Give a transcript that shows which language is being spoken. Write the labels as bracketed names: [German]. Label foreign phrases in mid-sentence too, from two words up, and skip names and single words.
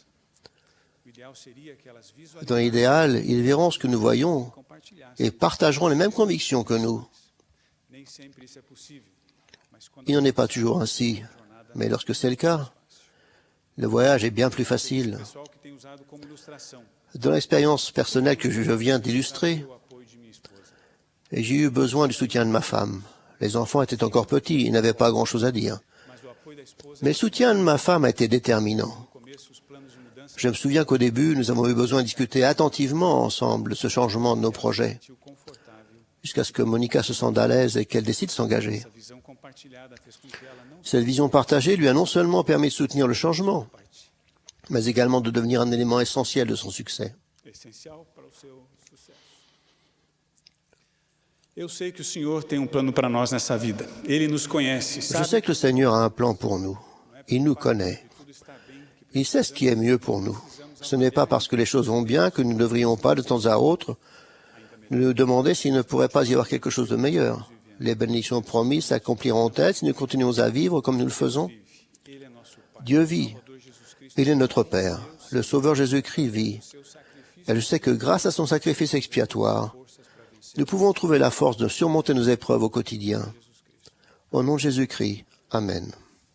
[French] Dans l'idéal, ils verront ce que nous voyons et partageront les mêmes convictions que nous. Il n'en est pas toujours ainsi, mais lorsque c'est le cas, Le voyage est bien plus facile. [Portuguese] Pessoal que tem usado como ilustração. [French] Dans l'expérience personnelle que je viens d'illustrer, [Portuguese] O apoio de minha esposa. [French] et j'ai eu besoin du soutien de ma femme. Les enfants étaient encore petits, ils n'avaient pas grand-chose à dire. [Portuguese] Mas o apoio da esposa, [French] Mais le soutien de ma femme a été déterminant. [Portuguese] no começo, os planos de mudança [French] Je me souviens qu'au début, nous avons eu besoin de discuter attentivement ensemble de ce changement de nos projets, [Portuguese] sentiu confortável. [French] jusqu'à ce que Monica se sente à l'aise et qu'elle décide de s'engager. [Portuguese] Essa visão compartilhada fez com que ela não [French] Cette vision partagée lui a non seulement permis de soutenir le changement, [Portuguese] parte [French] mais également de devenir un élément essentiel de son succès. [Portuguese] essencial para o seu sucesso. Eu sei que o Senhor tem plano para nós nessa vida. Ele nos conhece, [French] Je [Portuguese] sabe [French] sais que le Seigneur a un plan pour nous. Il nous connaît. [Portuguese] que tudo está bem, que [French] Il sait ce qui est mieux pour nous. Ce n'est pas parce que les choses vont bien que nous ne devrions pas, de temps à autre, nous demander s'il ne pourrait pas y avoir quelque chose de meilleur. Les bénédictions promises s'accompliront-elles si nous continuons à vivre comme nous le faisons? [Portuguese] Ele é nosso Pai. [French] Dieu vit. [Portuguese] Salvador Jesus Cristo, [French] Il est notre Père. Le Sauveur Jésus-Christ vit. [Portuguese] seu sacrifício, [French] Et je sais que grâce à son sacrifice expiatoire, [Portuguese] forças para vencer [French] nous pouvons trouver la force de surmonter nos épreuves au quotidien. Au nom de Jésus-Christ. Amen.